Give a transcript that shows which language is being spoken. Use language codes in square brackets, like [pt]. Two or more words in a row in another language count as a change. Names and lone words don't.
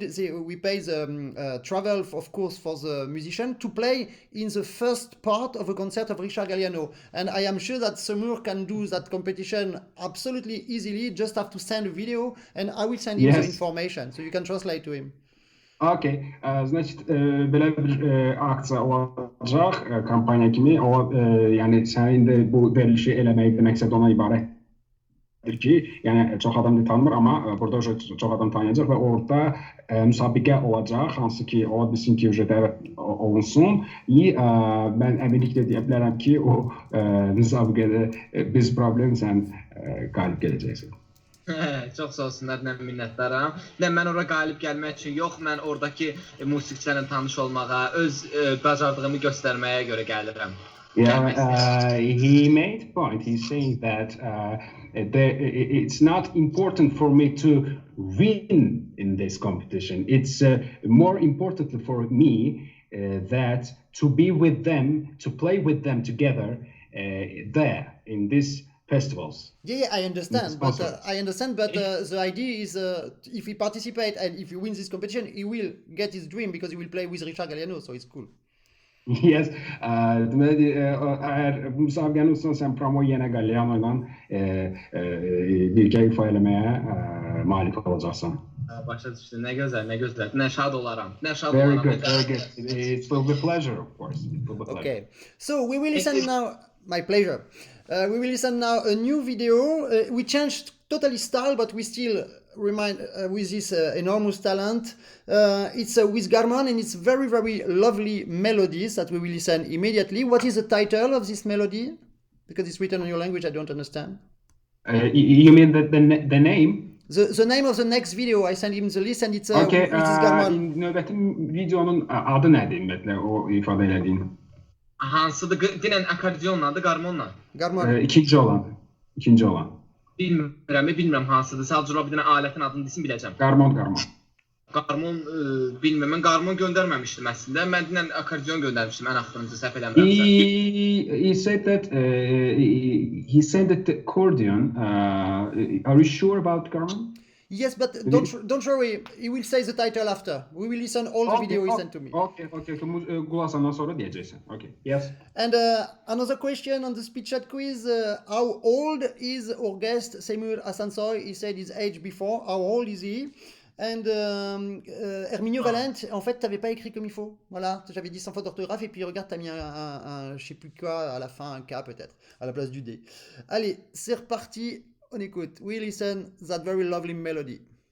[en] We pay the travel, of course, for the musician to play in the first part of a concert of Richard Galliano. And I am sure that Seymur can do that competition absolutely easily. Just have to send a video, and I will send him the information, so you can translate to him. [az] Okay, значит belə bir aksiya olacaq kampaniya kimi. O yəni sənin də bu verilişi eləməkdə məqsəd ona ibarətdir ki, yəni çox adam da tanımır, amma burada çox adam tanıyacaq və orada müsabiqə olacaq, hansı ki ola bilsin ki dəvət olunsun. Mən əminliklə deyə bilərəm ki o müsabiqədə biz problemsən qalib gələcəksən. Çox sağ olsunlar, minnətdaram. Mən ora qalib gəlmək üçün yox, mən oradakı musiqiçilərlə tanış olmağa, öz bacardığımı göstərməyə görə gəlirəm. [en] He made a point. He's saying that it's not important for me to win in this competition. It's more important for me that to be with them, to play with them together there in this festivals. I understand, but the idea is if he participates and if he wins this competition, he will get his dream because he will play with Richard Galliano, so it's cool. Yes, [az] deməli, əgər müsabiqənin üstündə sən promo yenə Galliano ilə birgə ifa eləməyə malik olacaqsan. Başa düşdüm, nə gözəl, nə şad olaram. [en] Very good. It will be a pleasure, of course. Okay, so we will listen now, my pleasure. We will listen now a new video. We changed totally style, but we still remain with this enormous talent. It's with Garman, and it's very, very lovely melodies that we will listen immediately. What is the title of this melody? Because it's written in your language, I don't understand. You mean the name? The name of the next video, I sent him the list, and it's with Garman. [az] Növbəti videonun adı nədir ümumiyyətlə, o ifadə elədiyin? Hansıdır? Dinən akordionla da, qarmonla? Qarmon. İkinci olan. Bilmirəm hansıdır. Sadəcə bir dənə alətin adını desin biləcəm. Qarmon. Qarmon bilmirəm. Mən qarmon göndərməmişdim əslində. Mən dinən akordeon göndərmişdim, ən axırıncı səhv eləmirəmsə. [en] He said that he sent the accordion. Are you sure about Garman? Yes, but don't worry. He will say the title after. We will listen all the video he sent to me. Okay. [az] Qulasandan sonra deyəcəksən. [en] Okay. Yes. And another question on the speed chat quiz. How old is our guest Seymur Hasansoy? He said his age before. How old is he? [fr] And Herminio Valente, en fait, t'avais pas écrit comme il faut. Voilà, j'avais dit sans faute d'orthographe et puis regarde, t'as mis un je sais plus quoi à la fin, un K peut-être, à la place du D. Allez, c'est reparti. On écoute. [en] We listen that very lovely melody.